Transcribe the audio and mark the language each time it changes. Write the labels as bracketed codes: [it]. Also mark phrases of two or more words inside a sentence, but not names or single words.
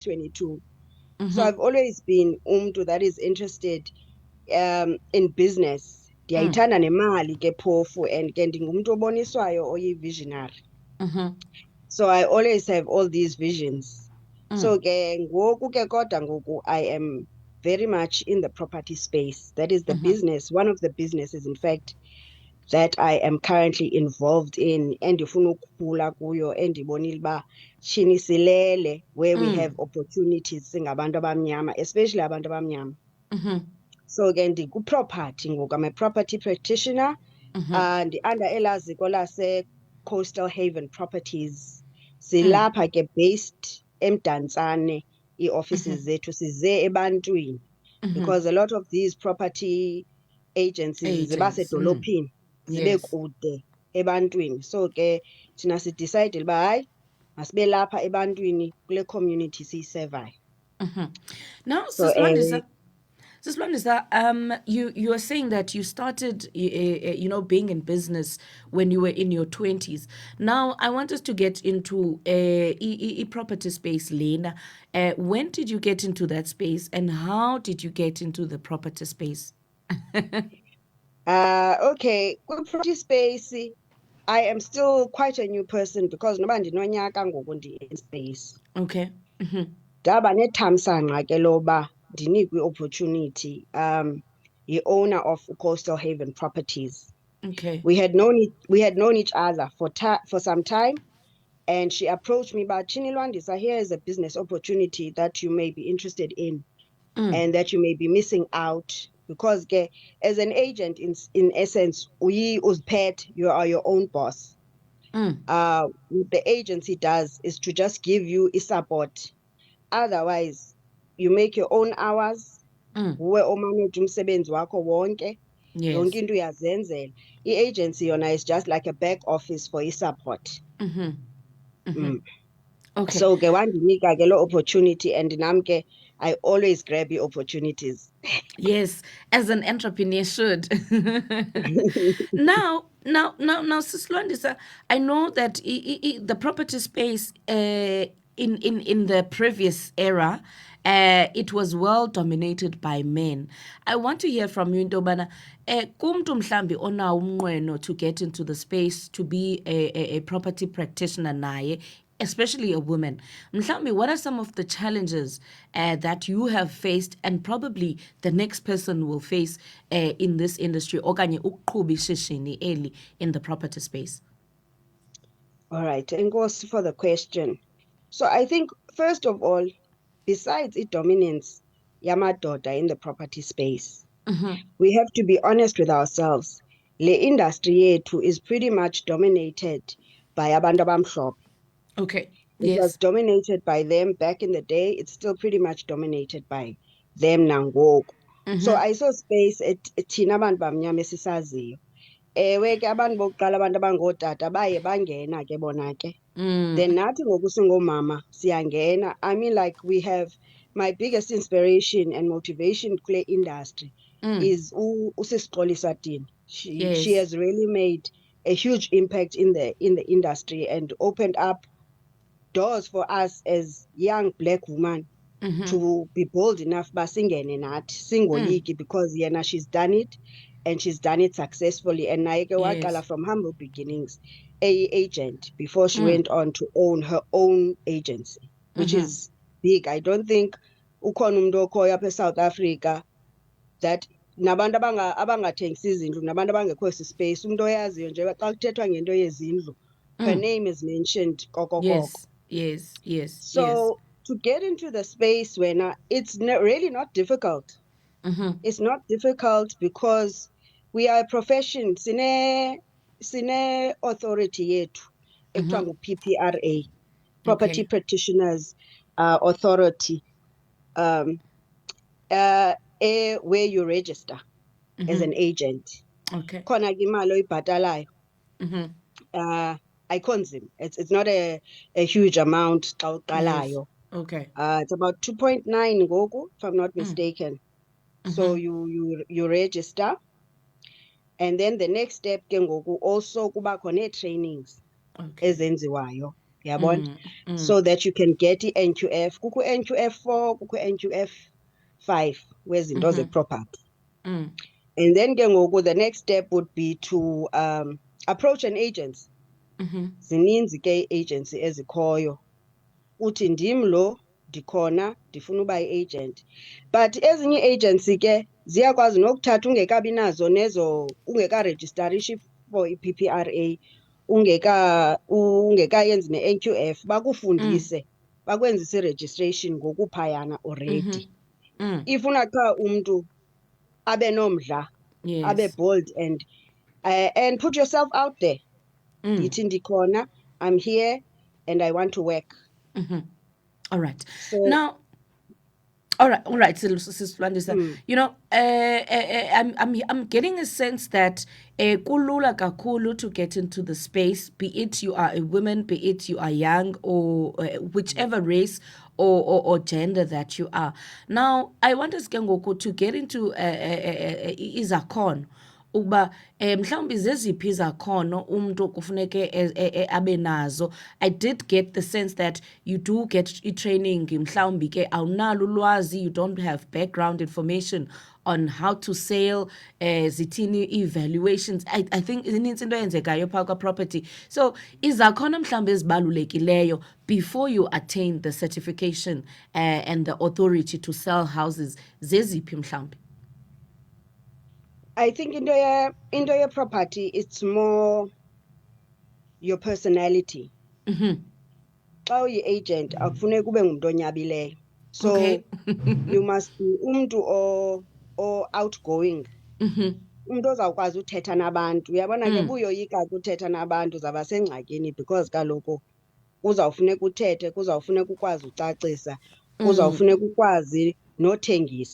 [en] 22. So I've always been that is interested in business. [xh] Ndiyayithanda nemali ke phofu, and ke ndingumuntu oboniswayo oyi-visionary. [en] So I always have all these visions. So [xh] ke ngoku ke kodwa ngoku [en] I am very much in the property space. That is the business, one of the businesses, in fact, that I am currently involved in, [xh] endifuna ukukhula kuyo, endibonile uba shini silele [en] where we have opportunities [xh] singabantu abamnyama, especially abantu abamnyama. So ke ndiku-property ngoku. [en] I'm a property practitioner. [xh] Ndi-under elaa ziko lase-Coastal Haven Properties. Silapha ke based eMdantsane, ii-offices zethu size ebantwini, [en] because a lot of these property agencies [xh] ziba sedolophini, zibe kude ebantwini. So ke thina sidecide uba hayi masibe lapha ebantwini kule community siyisevayo. [en] Now, So Sis Lwandisa, you are saying that you started, being in business when you were in your 20s. Now, I want us to get into a property space, Lena. When did you get into that space, and how did you get into the property space? Okay, kwi-property space, I am still quite a new person because [xh] noba ndinonyaka ngoku ndi-in [en] space. Okay. [xh] Ndaba nethamsanqa ke loba ndinikwe i-opportunity yi-owner of Coastal Haven Properties. [en] Okay. We had known each other for some time, and she approached me about, Chini Lwandisa, here is a business opportunity that you may be interested in, and that you may be missing out, because as an agent, in essence, you are your own boss. What the agency does is to just give you a support. Otherwise, you make your own hours. [xh] Uwe omanage umsebenzi wakho wonke. Yonke into uyazenzela. I-agency yona [en] is just like a back office for i-support. Okay. So [xh] ke wandinika ke lo [en] opportunity, and [xh] nam ke [en] I always grab the opportunities. Yes, as an entrepreneur should. Now, Sis Lwandisa, I know that the property space in the previous era, it was well dominated by men. I want to hear from you, [xh] Ndobana. Kumntu mhlambi onawo umnqweno [en] to get into the space, to be a property practitioner naye, especially a woman. Mhlambi, what are some of the challenges that you have faced, and probably the next person will face in this industry, [xh] okanye ukuqhuba ishishini eli [en] in the property space? All right, enkosi for the question. So I think, first of all, besides the dominance yamadoda in the property space, we have to be honest with ourselves. [xh] Le industry yethu [en] is pretty much dominated by [xh] abantu abamhlophe. [en] Okay. It was dominated by them back in the day. It's still pretty much dominated by them nangoku. So I saw space [xh] thina abantu bamnyama esisaziyo. Ewe ke abantu bokuqala, abantu abangootata baye bangena ke bona ke. Then nathi ngoku singomama siyangena. [en] I mean, like, we have, my biggest inspiration and motivation kule industry is uSisixolisa Dini. She has really made a huge impact in the industry and opened up doors for us as young black women to be bold enough [xh] ba singene nathi singoyiki, [en] because yena she's done it, and she's done it successfully. And [xh] naye ke waqala [en] from humble beginnings, agent, before she went on to own her own agency, which is big. I don't think [xh] ukhona umuntu okhoyo apha eSouth Africa that nabantu abangathengisi izindlu, nabantu abangekho esi space, umuntu oyaziyo nje xa kuthethwa ngento yezindlu, [en] her name is mentioned kokokoko. Yes. So to get into the space when it's really not difficult. It's not difficult because we are a profession. [xh] Sine authority yethu ekuthiwa ngu-PPRA, [en] Property Practitioners Authority, where you register as an agent. Okay. [xh] Khona ke imali oyibhatalayo. Ayikho nzima. [en] It's not a huge amount [xh] xa uqalayo. [en] Okay. It's about 2.9 ngoku, if I'm not mistaken. So you register, and then the next step [xh] ke ngoku [en] also [xh] kuba khona trainings ezenziwayo yabona, mm, [en] so that you can get i-NQF. [xh] Kukho NQF 4, kukho NQF 5 wezinto ze-property. mm, [en] And then [xh] ke ngoku [en] the next step would be to approach an agency. [xh] Zininzi ke i-agency ezikhoyo. Uthi ndim lo, ndikhona, ndifuna uba yi-agent. But ezinye i-agency ke ziyakwazi nokuthatha ungekabi nazo nezo, ungekarejistarishi for i-PPRA, ungekayenzi ne-NQF, bakufundise, bakwenzise i-registration ngokuphayana already. Ifuna qha umntu abe nomdla, abe [en] yes. bold and put yourself out there. [xh] Yithi ndikhona, [en] I'm here and I want to work. All right. So Now, all right, Sis Lwandisa. You know, I'm getting a sense that [xh] kulula kakhulu [en] to get into the space, be it you are a woman, be it you are young, or whichever race or gender that you are. Now, I want us [xh] ke ngoku [en] to get into izakhono. [xh] Ukuba mhlawumbi zeziphi izakhono umuntu kufuneke abe nazo. [en] I did get the sense that you do get i-training, [xh] mhlawumbi ke awunalo ulwazi, [en] you don't have background information on how to sell, [xh] zithini evaluations. I think inintsi into eyenzekayo phaa kwa-property. [en] So [xh] izakhono mhlawumbi ezibalulekileyo [en] before you attain the certification and the authority to sell houses [xh] zeziphi mhlawumbi? [en] I think [xh] into ye-property, [en] it's more your personality. [xh] Xa uyi-agent akufuneki ube ngumntu onyabileyo. [en] So Okay. you must be umntu outgoing. [xh] Umntu ozawukwazi uthetha nabantu. Uyabona ke buyoyika ke uthetha nabantu, uzawuba sengxakini because kaloku kuzawufuneka uthethe, kuzawufuneka ukwazi ucacisa, kuzawufuneka ukwazi nothengisa.